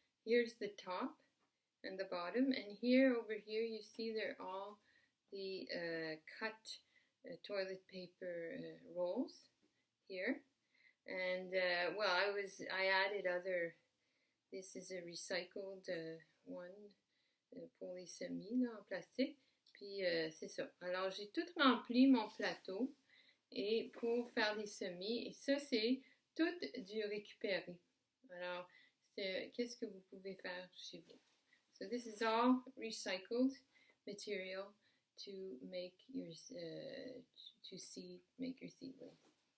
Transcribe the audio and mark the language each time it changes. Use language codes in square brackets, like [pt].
[en] Here's the top and the bottom, and over here you see they're all the cut toilet paper rolls here. And well, I added other. This is a recycled one [fr] pour les semis là, en plastique. Puis c'est ça. Alors j'ai tout rempli mon plateau et pour faire les semis. Et ça c'est tout du récupéré. Alors qu'est-ce que vous pouvez faire chez vous? [en] So this is all recycled material to make your seedlings.